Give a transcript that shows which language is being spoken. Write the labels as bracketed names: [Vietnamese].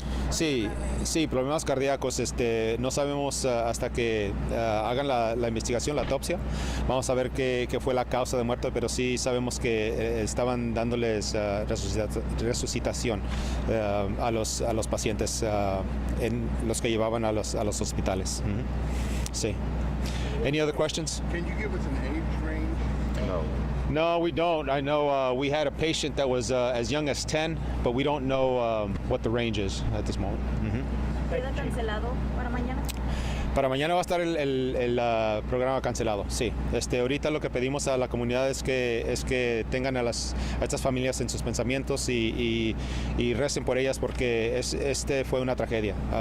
[Spanish] Sí, problemas cardíacos. No sabemos hasta que hagan la investigación, la autopsia. Vamos a ver qué fue la causa de muerte, pero sí sabemos que estaban dándoles resucitación a los pacientes, en los que llevaban a los hospitales. [English] Sí. Any other questions? Can you give us an age range? No, we don't. I know we had a patient that was as young as 10, but we don't know what the range is at this moment. [Spanish] ¿Queda cancelado para mañana? Para mañana va a estar el programa cancelado, sí. Ahorita lo que pedimos a la comunidad es que tengan a estas familias en sus pensamientos y recen por ellas, porque fue una tragedia.